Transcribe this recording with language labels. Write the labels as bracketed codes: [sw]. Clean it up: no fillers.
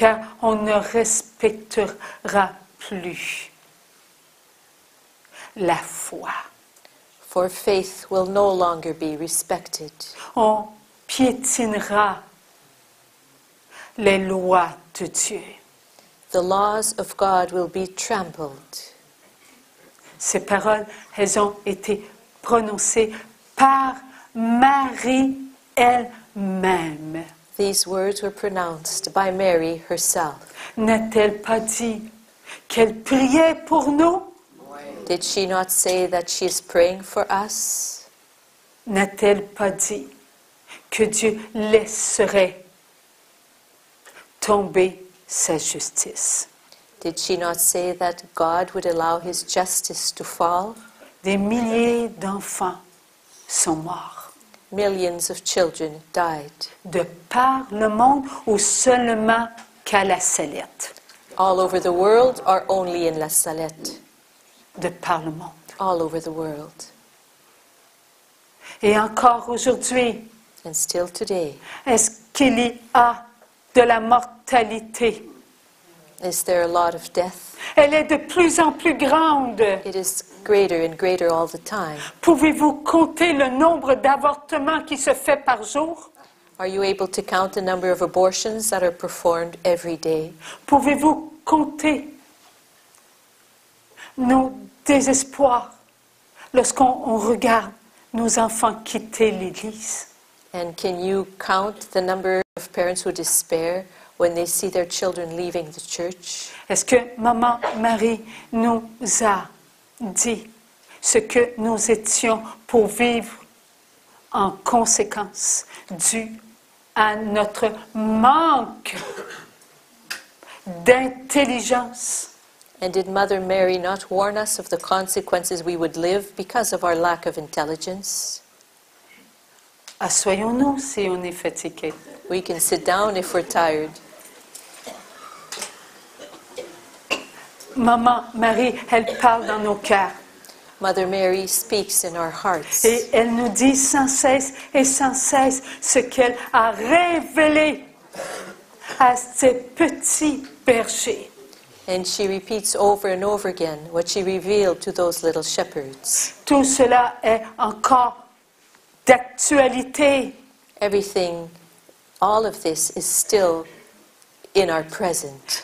[fr] Car on ne respectera plus la foi. [en] For faith will no longer be respected. [fr] On piétinera les lois de Dieu. [en] The laws of God will be trampled. [fr] Ces paroles, elles ont été prononcées par Marie elle-même. [en] These words were pronounced by Mary herself. [fr] N'a-t-elle pas dit qu'elle priait pour nous? [en] Did she not say that she is praying for us? [fr] N'a-t-elle pas dit que Dieu laisserait tomber sa justice? [en] Did she not say that God would allow his justice to fall? [fr] Des milliers d'enfants sont morts. [en] Millions of children died. [fr] De par le monde ou seulement qu'à la Salette? [en] All over the world or only in La Salette? [fr] De par le monde. [en] All over the world. [fr] Et encore aujourd'hui, [en] And still today, [fr] est-ce qu'il y a de la mortalité? [en] is there a lot of death? [fr] Elle est de plus en plus grande. [en] It is greater and greater all the time. [fr] Pouvez-vous compter le nombre d'avortements qui se fait par jour? [en] Are you able to count the number of abortions that are performed every day? [fr] Pouvez-vous compter nos désespoirs lorsqu'on regarde nos enfants quitter l'Église? [en] And can you count the number of parents who despair when they see their children leaving the church? [fr] Est-ce que Maman Marie nous a dit ce que nous étions pour vivre en conséquence dû à notre manque d'intelligence? [en] And did Mother Mary not warn us of the consequences we would live because of our lack of intelligence? [fr] Assoyons-nous si on est fatigué. [en] We can sit down if we're tired. [fr] Maman Marie, elle parle dans nos cœurs. [en] Mother Mary speaks in our hearts. [fr] Et elle nous dit sans cesse et sans cesse ce qu'elle a révélé à ces petits bergers. [en] And she repeats over and over again what she revealed to those little shepherds. [fr] Tout cela est encore d'actualité. [en] Everything, all of this is still in our present.